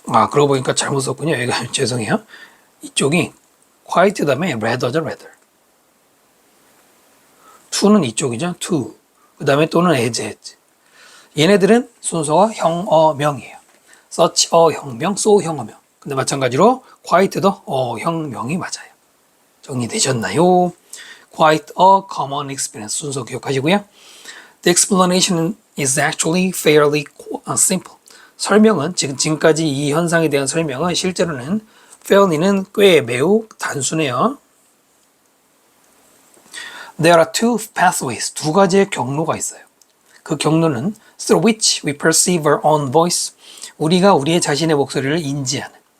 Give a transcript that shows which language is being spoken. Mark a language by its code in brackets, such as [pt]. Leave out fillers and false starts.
[ko] 그러고 보니까 잘못 썼군요. 여기가 죄송해요. 이쪽이 quite 다음에 rather죠, rather. to는 이쪽이죠, to. 그 다음에 또는 as. 얘네들은 순서가 형어명이에요. such a 형명, so 형어명. 근데 마찬가지로 quite도 형명이 맞아요. 정리되셨나요? [en] Quite a common experience [ko] 순서 기억하시고요. [en] The explanation is actually fairly simple. [ko] 설명은 지금까지 이 현상에 대한 설명은 실제로는 fairly는 꽤 매우 단순해요. [en] There are two pathways, [ko] 두 가지의 경로가 있어요. 그 경로는 [en] through which we perceive our own voice, [ko] 우리가 우리의 자신의 목소리를 인지하는.